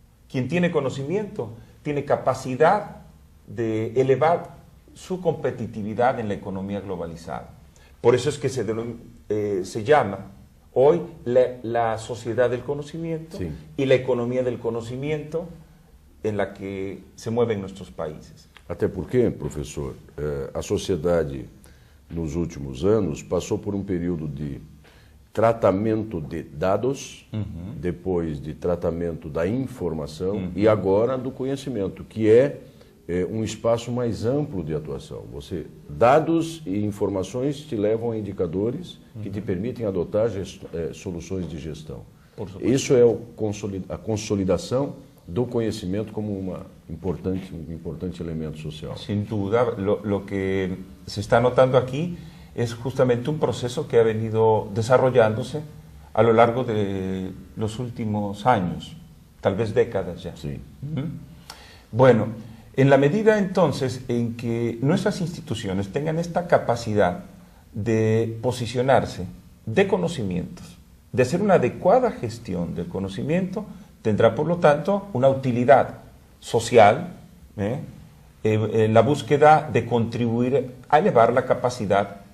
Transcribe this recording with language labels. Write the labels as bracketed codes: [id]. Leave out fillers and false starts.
[es] Quien tiene conocimiento tiene capacidad de elevar su competitividad en la economía globalizada. Por eso es que se llama hoy la sociedad del conocimiento, sí, y la economía del conocimiento en la que se mueven nuestros países. [pt] Até porque, professor, a sociedade nos últimos anos passou por um período de tratamento de dados, depois de tratamento da informação e agora do conhecimento, que é um espaço mais amplo de atuação. Dados e informações te levam a indicadores que te permitem adotar soluções de gestão. Isso é a consolidação do conhecimento como um importante elemento social. [es] Sin duda, lo que se está notando aquí es justamente un proceso que ha venido desarrollándose a lo largo de los últimos años, tal vez décadas ya. Sí. Bueno, en la medida entonces en que nuestras instituciones tengan esta capacidad de posicionarse de conocimientos, de hacer una adecuada gestión del conocimiento, tendrá por lo tanto una utilidad social, en la búsqueda de contribuir a elevar la capacidad